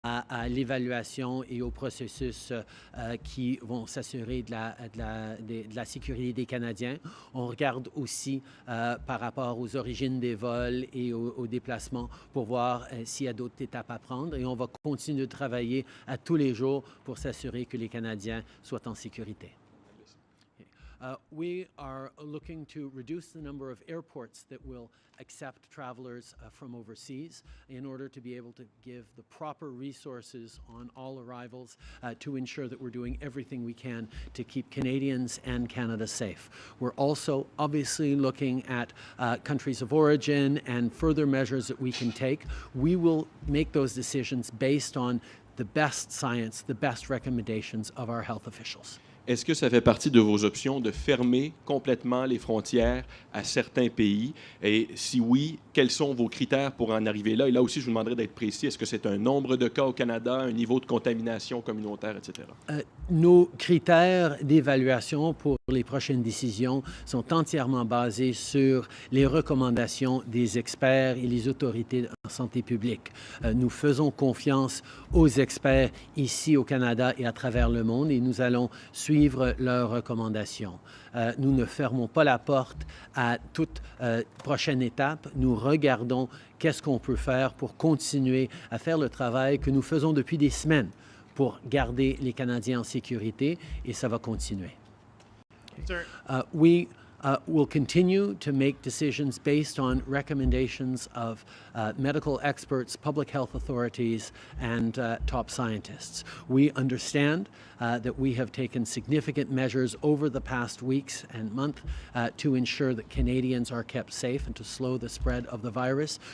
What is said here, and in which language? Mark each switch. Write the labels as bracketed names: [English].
[French] à l'évaluation et au processus qui vont s'assurer de la sécurité des Canadiens. On regarde aussi par rapport aux origines des vols et aux déplacements pour voir s'il y a d'autres étapes à prendre. Et on va continuer de travailler à tous les jours pour s'assurer que les Canadiens soient en sécurité. [English] We are looking to reduce the number of airports that will accept travelers from overseas in order to be able to give the proper resources on all arrivals to ensure that we're doing everything we can to keep Canadians and Canada safe. We're also obviously looking at countries of origin and further measures that we can take. We will make those decisions based on the best science, the best recommendations of our health officials. [French] Est-ce que ça fait partie de vos options de fermer complètement les frontières à certains pays? Et si oui, quels sont vos critères pour en arriver là? Et là aussi, je vous demanderai d'être précis. Est-ce que c'est un nombre de cas au Canada, un niveau de contamination communautaire, etc.? Nos critères d'évaluation pour les prochaines décisions sont entièrement basés sur les recommandations des experts et les autorités en santé publique. Nous faisons confiance aux experts ici au Canada et à travers le monde et nous allons suivre leurs recommandations. Nous ne fermons pas la porte à toute prochaine étape. Nous regardons qu'est-ce qu'on peut faire pour continuer à faire le travail que nous faisons depuis des semaines pour garder les Canadiens en sécurité et ça va continuer. [English] We will continue to make decisions based on recommendations of medical experts, public health authorities, and top scientists. We understand that we have taken significant measures over the past weeks and month to ensure that Canadians are kept safe and to slow the spread of the virus.